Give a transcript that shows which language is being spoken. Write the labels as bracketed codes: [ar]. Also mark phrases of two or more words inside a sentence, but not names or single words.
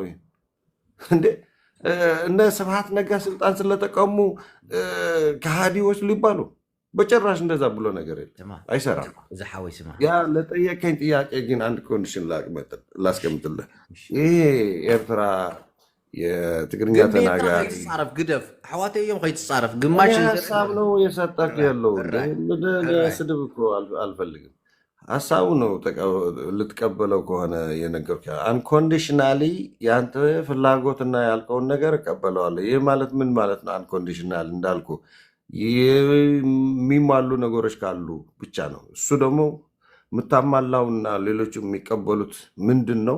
[am] ይሄ እንዴ እነ ስብሃት ነጋ ስልጣን ስለተቀሙ ከሃዲዎች ሊባሉ? በጭራሽ እንደዛ ብሎ ነገር የለም፣ አይሰራም። ያ ለጠየቀኝ ጥያቄ ግን አንድ ኮንዲሽን ላስቀምጥልህ። ይሄ ኤርትራ የትግርኛ ተናጋሪ [ti] ግደፍ ኣሕዋተይ እዮም ከይትፃረፍ ግማሽ [am] ሀሳብ ነው የሰጠክ ያለው። ስድብ እኮ አልፈልግም። ሀሳቡ ነው ልትቀበለው ከሆነ የነገርኩ አንኮንዲሽናሊ የአንተ ፍላጎትና ያልከውን ነገር እቀበለዋለሁ። ይህ ማለት ምን ማለት ነው? አንኮንዲሽናል እንዳልኩ የሚሟሉ ነገሮች ካሉ ብቻ ነው። እሱ ደግሞ የምታማላውና ሌሎቹ የሚቀበሉት ምንድን ነው?